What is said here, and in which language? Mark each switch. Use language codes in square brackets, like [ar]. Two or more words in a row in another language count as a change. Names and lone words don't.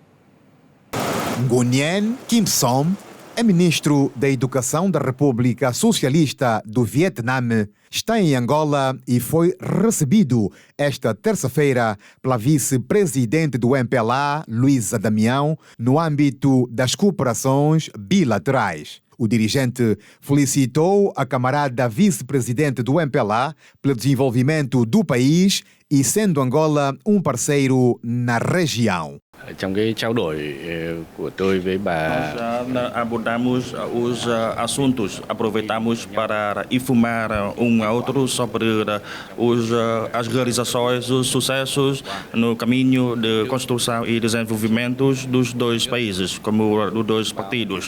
[pt] Nguyen Kim Som é ministro da Educação da República Socialista do Vietnã, está em Angola e foi recebido esta terça-feira pela vice-presidente do MPLA, Luísa Damião, no âmbito das cooperações bilaterais. O dirigente felicitou a camarada vice-presidente do MPLA pelo desenvolvimento do país e sendo Angola um parceiro na região. [vi] Trong cái trao đổi của tôi với bà, [pt] nós abordamos os assuntos, aproveitamos para informar ao outro sobre as realizações, os sucessos no caminho de construção e desenvolvimento dos dois países, como dos dois partidos.